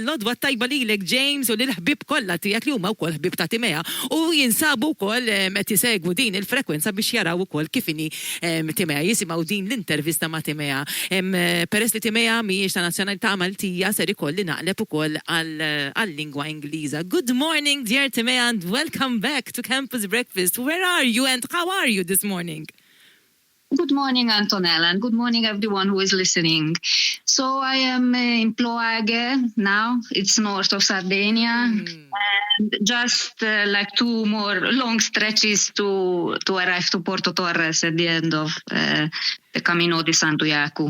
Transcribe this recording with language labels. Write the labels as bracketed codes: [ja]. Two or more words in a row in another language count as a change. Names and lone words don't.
[mt] Lodwa tajba lilek James u lil-ħbib kollha tiegħek li huma wkoll ħbib ta' Timea u jinsabu wkoll qed isegwu din il-frekwenza biex jaraw ukoll kif inhi Timea, jisimgħu din l-intervista ma' Timea. Peress li Timea mhijiex ta' nazzjonalità Maltija ser ikolli naqleb ukoll għall-lingwa Ingliża. [en] Good morning, dear Timea, and welcome back to Campus Breakfast. Where are you and how are you this morning? Good morning, Antonella, and good morning, everyone who is listening. So I am in Ploaghe now. It's north of Sardinia, and just like 2 more long stretches to arrive to Porto Torres at the end of the Camino di Santiago.